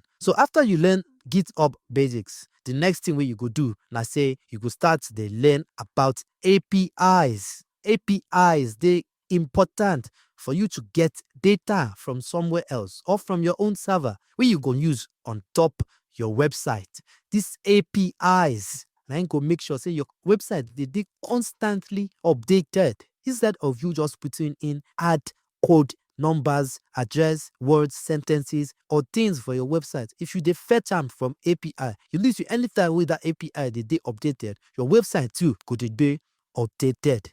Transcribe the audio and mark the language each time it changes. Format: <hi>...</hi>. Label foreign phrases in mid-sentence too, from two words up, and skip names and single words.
<pcm>So after you learn GitHub basics, the next thing wey you go do na say you go start dey learn about APIs. APIs dey important for you to get data from somewhere else or from your own server wey you go use on top your website. These APIs na im go make sure say your website dey constantly updated instead of you just putting in add code, numbers, address, words, sentences, or things for your website. If you dey fetch am from API, you need to anytime with that API dey updated, your website too go dey updated.</pcm>